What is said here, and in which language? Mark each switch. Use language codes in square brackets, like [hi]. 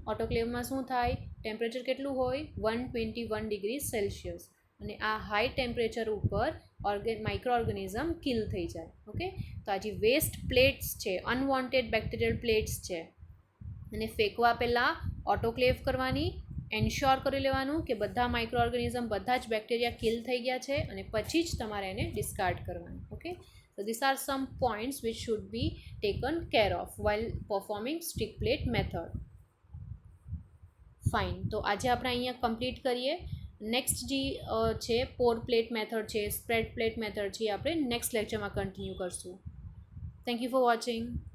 [gu] ઓટોક્લેવમાં શું થાય, ટેમ્પરેચર કેટલું હોય, 121 degrees Celsius, અને આ હાઈ ટેમ્પરેચર ઉપર માઇક્રો ઓર્ગેનિઝમ કિલ થઈ જાય. ઓકે, તો આ જે વેસ્ટ પ્લેટ્સ છે, અનવોન્ટેડ બેક્ટેરિયલ પ્લેટ્સ છે, અને ફેંકવા પહેલાં ઓટોક્લેવ કરવાની, એન્શ્યોર કરી લેવાનું કે બધા માઇક્રો ઓર્ગેનિઝમ બધા જ બેક્ટેરિયા કિલ થઈ ગયા છે, અને પછી જ તમારે એને ડિસ્કાર્ડ કરવાનું. [en] Okay, so these are some points which should be taken care of while performing stick plate method. [gu] Fine, તો આજે આપણે અહીંયા કમ્પ્લીટ કરીએ. નેક્સ્ટ જે છે પોર પ્લેટ મેથડ છે, સ્પ્રેડ પ્લેટ મેથડ છે, આપણે નેક્સ્ટ લેક્ચરમાં કન્ટિન્યુ કરશું. [en] Thank you for watching.